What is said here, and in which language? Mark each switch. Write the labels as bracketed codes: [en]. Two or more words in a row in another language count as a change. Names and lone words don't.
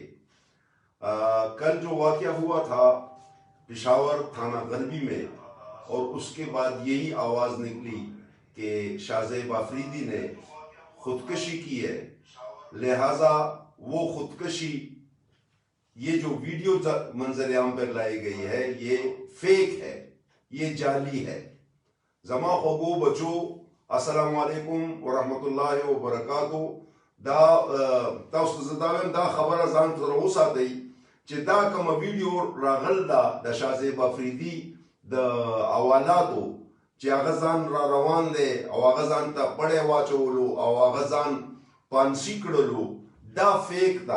[ur] کل جو واقعہ ہوا تھا پشاور تھانہ غربی میں، اور اس کے بعد یہی آواز نکلی کہ شاہ زیب آفریدی نے خودکشی کی ہے، لہٰذا وہ خودکشی، یہ جو ویڈیو منظر عام پر لائی گئی ہے یہ فیک ہے، یہ جعلی ہے۔ [ps] زما خوبو بچو [ar] السلام علیکم ورحمت اللہ وبرکاتہ۔ [ps] دا خبر ازان تر ساتي چې دا کوم ویډیو راغل دا شاه زیب آفریدي د حوالاتو چې هغه ځان را روان دی او هغه ځان ته پړی واچولو او هغه ځان پانسي کړلو، دا فیک دا۔